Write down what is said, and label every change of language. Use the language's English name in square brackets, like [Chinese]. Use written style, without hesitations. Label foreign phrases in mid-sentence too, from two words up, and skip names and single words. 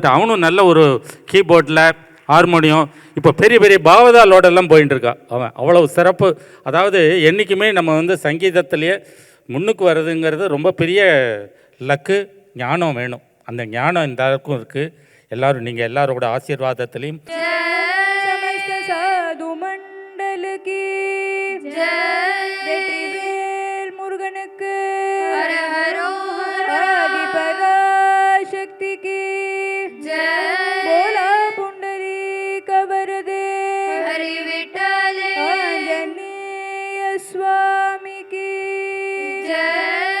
[Tamil] அவனும் நல்ல ஒரு கீபோர்டில் ஹார்மோனியம் இப்போ பெரிய பெரிய பாவதாலோடெல்லாம் போயின்னு இருக்கா அவன். அவ்வளவு சிறப்பு. அதாவது என்றைக்குமே நம்ம வந்து சங்கீதத்திலேயே முன்னுக்கு வர்றதுங்கிறது ரொம்ப பெரிய லக்கு. ஞானம் வேணும். அந்த ஞானம் இந்த அளவுக்கும் இருக்குது. எல்லோரும் நீங்கள் எல்லாரோட ஆசீர்வாதத்திலையும் [Hindi] समस्त साधु मंडल की जय। [Tamil] வெற்றிவேல் முருகனுக்கு ஹர ஹரோ ஹர। [Hindi] ஆதிபராசக்தி की जय। [Marathi] बोला पुंडरीक वरदे हरि विठले [Hindi] आंजनेय स्वामी की जय।